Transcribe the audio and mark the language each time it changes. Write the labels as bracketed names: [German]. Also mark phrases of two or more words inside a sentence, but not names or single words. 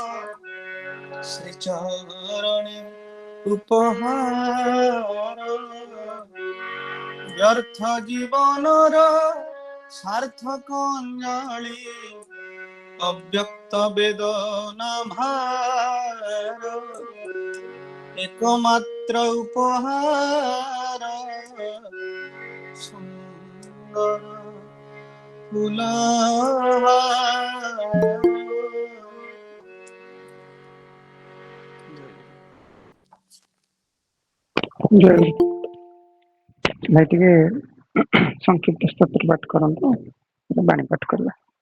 [Bangla] শ্রীচরণে উপহার ব্যর্থ জীবনর সার্থক অঞ্জলি অব্যক্ত বেদনা ভার একমাত্র উপহার সুন্দর [Odia] ଜୟ ଭାଇ ଟିକେ ସଂକ୍ଷିପ୍ତ ସ୍ତୋତ୍ର ପାଠ କରନ୍ତୁ, ବାଣୀ ପାଠ କରିବା।